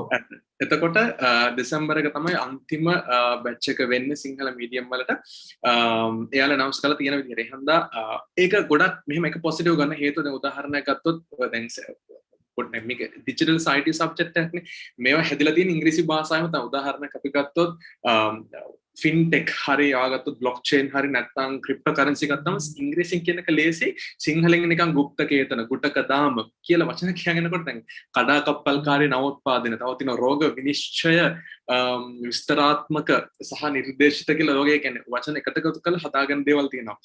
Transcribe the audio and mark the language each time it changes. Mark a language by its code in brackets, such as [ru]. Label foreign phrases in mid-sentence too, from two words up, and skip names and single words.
[si] එතකොට දෙසැම්බර් එක තමයි අන්තිම බැච් එක වෙන්නේ සිංහල මීඩියම් වලට. එයාලා announce කරලා තියෙන විදිහට. ඒ හන්දා ඒක ගොඩක් මෙහෙම එක පොසිටිව් ගන්න හේතුව දැන් උදාහරණයක් ගත්තොත් දැන් මේක [en] digital IT subject [si] එකක්නේ. මේවා හැදිලා තියෙන ඉංග්‍රීසි භාෂාවෙම තමයි. උදාහරණයක් අපි ගත්තොත් fintech hari ආගත්තොත් blockchain hari නැත්නම් cryptocurrency ගත්තම ඉංග්‍රීසියෙන් කියන එක ලේසි. සිංහලෙන් නිකන් গুপ্তකේතන ගුටක දාම කියලා වචන කියනකොට දැන් කඩා කප්පල්කාරී නවෝත්පාදන තව තියෙන රෝග විනිශ්චය විස්තරාත්මක සහ නිර්දේශිත කියලා ලෝකයේ කියන්නේ වචන එකට එකතු කරලා හදාගන්න දේවල් තියෙනවා.